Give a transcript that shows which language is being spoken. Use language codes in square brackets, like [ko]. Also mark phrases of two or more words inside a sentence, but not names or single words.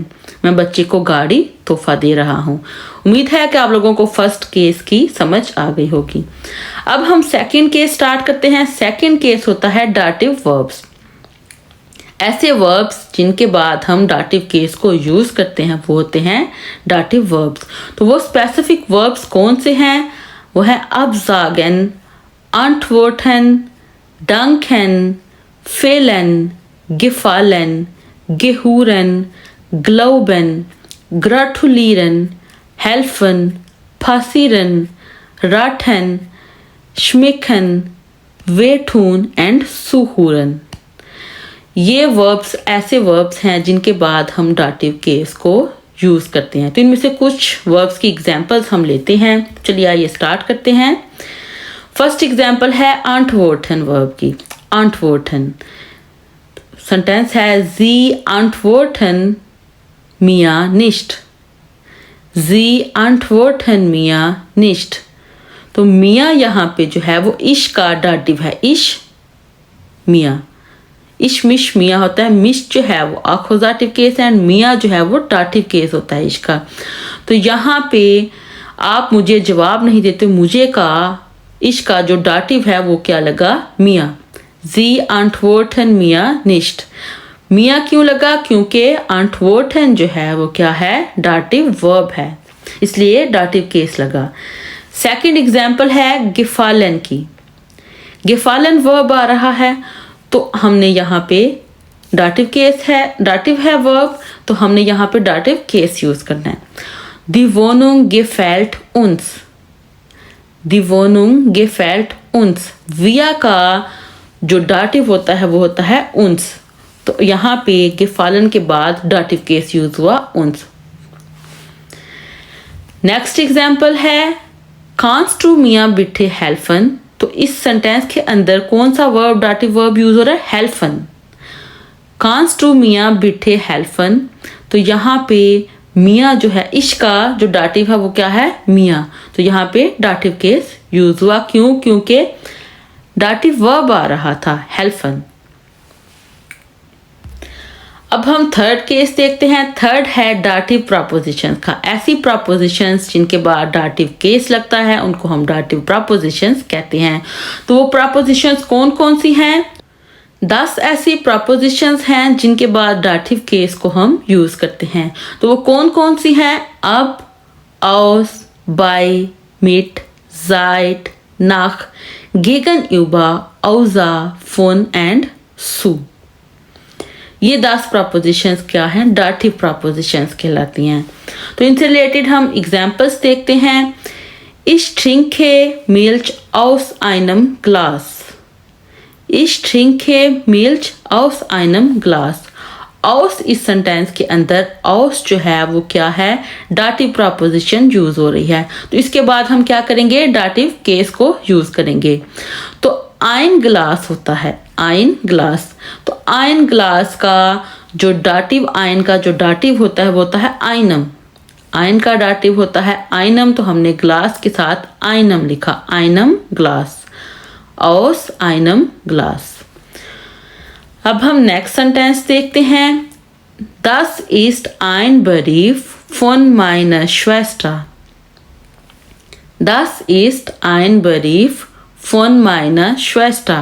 [hi] मैं बच्चे को गाड़ी तोहफा दे रहा हूँ। उम्मीद है कि आप लोगों को [en] first case [hi] की समझ आ गई होगी। अब हम [en] second case start [hi] करते हैं। [en] second case [hi] होता है [en] dative verbs. [hi] ऐसे वर्ब्स जिनके बाद हम [en] dative case [hi] को यूज करते हैं वो होते हैं [en] dative verbs. [hi] तो वो [en] specific verbs [hi] कौन से हैं? वो है [de] absagen, antworten, danken, fehlen, gefallen, gehören, glauben, gratulieren, helfen, passieren, raten, schmecken, wehtun [hi] एंड सुहुरन। ये वर्ब्स ऐसे वर्ब्स हैं जिनके बाद हम [en] dative case [hi] को यूज करते हैं। तो इनमें से कुछ वर्ब्स की एग्जांपल्स हम लेते हैं। चलिए आइए स्टार्ट करते हैं। [en] first example [hi] है antworten वर्ब की। [de] antworten सेंटेंस है Sie antworten mir nicht। Sie antworten mir nicht। [hi] तो मिया यहाँ पे जो है वो इश का डाटिव है। इश मिया, इश मिश मिया होता है। मिश जो है वो [en] accusative case [hi] है एंड मिया जो है वो [en] dative case [hi] होता है इश का। तो यहाँ पे आप मुझे जवाब नहीं देते, मुझे का इश का जो डाटिव है वो क्या लगा? मिया। [de] Sie antworten mir nicht। [hi] मिया क्यों लगा? क्योंकि antworten जो है वो क्या है? [en] dative verb [hi] है, इसलिए [en] dative case [hi] लगा। [en] second example [hi] है gefallen की। gefallen वर्ब आ रहा है तो हमने यहाँ पे [en] dative case [hi] है, डाटिव है वर्ब, तो हमने यहाँ पे [en] dative case use [hi] करना है। [de] Die Wohnung gefällt uns। Die Wohnung gefällt uns। [hi] विया का जो डाटिव होता है वो होता है uns। तो यहाँ पे gefallen के बाद [en] dative case use [hi] हुआ uns। [en] next example [de] है kannst du mir bitte helfen। [hi] तो इस सेंटेंस के अंदर कौन सा [en] verb dative verb use [hi] हो रहा है? helfen। [de] kannst du mir bitte helfen। [hi] तो यहाँ पे मिया जो है इश का जो डाटिव है वो क्या है? मिया। तो यहाँ पे [en] dative case use [hi] हुआ। क्यों? क्योंकि [en] dative verb [hi] आ रहा था helfen। अब हम [en] third case [hi] देखते हैं। थर्ड है [en] dative prepositions [hi] का। ऐसी प्रपोजिशंस जिनके बाद [en] dative case [hi] लगता है उनको हम [en] dative prepositions [hi] कहते हैं। तो वो प्रपोजिशंस कौन कौन सी हैं? 10 ऐसी प्रपोजिशंस हैं जिनके बाद [en] dative case [hi] को हम यूज करते हैं। तो वो कौन कौन सी हैं? अब, [de] aus, bei, mit, seit, nach, gegenüber, außer, von एंड zu। [hi] ये 10 प्रपोजिशंस क्या हैं? [en] dative prepositions [hi] कहलाती हैं। तो इनसे रिलेटेड हम एग्जांपल्स देखते हैं। [de] Ich trinke Milch aus einem Glas। Ich trinke Milch aus einem Glas। [hi] aus इस सेंटेंस के अंदर aus जो है वो क्या है? [en] dative preposition use [hi] हो रही है। तो इसके बाद हम क्या करेंगे? [en] dative case [hi] को यूज करेंगे। तो [de] ein Glas [hi] होता है, [de] ein Glas. [hi] तो [de] ein Glas [hi] का जो डाटिव, ein का जो डाटिव होता है वो होता है einem। ein का डाटिव होता है einem, तो हमने ग्लास के साथ einem लिखा, [de] einem Glas, aus einem Glas. [hi] अब हम नेक्स्ट सेंटेंस देखते हैं। [de] Das ist ein Brief von meiner Schwester। Das ist ein Brief von meiner Schwester।